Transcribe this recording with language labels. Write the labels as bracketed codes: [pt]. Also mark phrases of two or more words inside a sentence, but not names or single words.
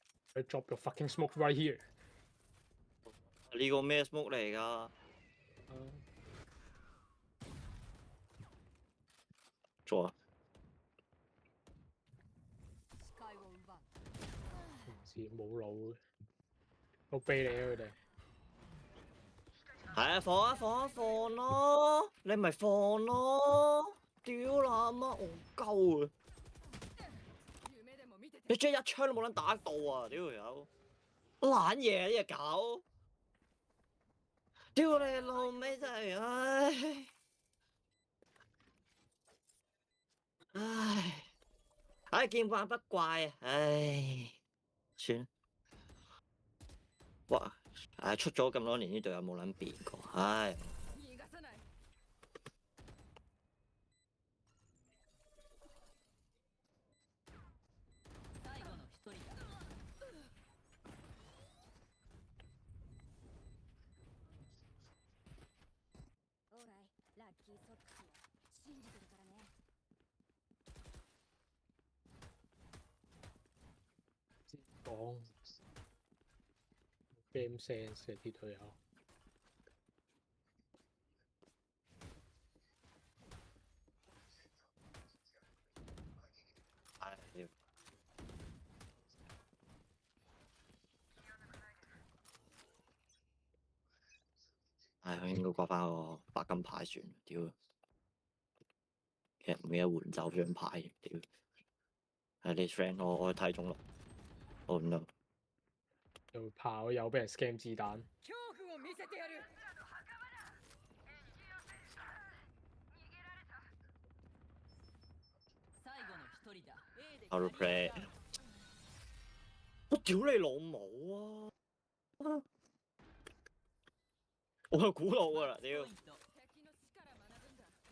[en] I drop your fucking smoke right here。 [yue] 呢個咩 smoke 嚟㗎？做啊！ [ja] 視界を奪う [yue] 唔知冇腦嘅，好卑你啊佢哋。係啊，放啊放啊放咯！你咪放咯！屌啦媽，戇鳩啊！ [ja] 夢でも見てて [yue] 你即係一槍都冇撚打到啊！屌條友，懶嘢啊呢隻狗！屌你老味真係，唉，見慣不怪啊！唉，算啦。哇！唉，出咗咁多年呢隊有冇撚變過？唉， [ja] 逃がさない最後の一人だオーライラッキーソックスよ信じてるからね [yue] 講 [en] game sense [yue] 嘅啲隊友。唉，屌！唉，佢應該掛翻個白金牌算，屌！其實唔記得換走張牌，屌！係你 friend，我睇中啦。 [en] Oh no！ [yue] 又炮又俾人 scam 子彈。 [ja] 恐怖を見せてやる最後の一人だ A で [en] Auto play [yue] 我屌你老母啊！我有估到㗎啦，屌！ [ja] 敵の死から学ぶんだ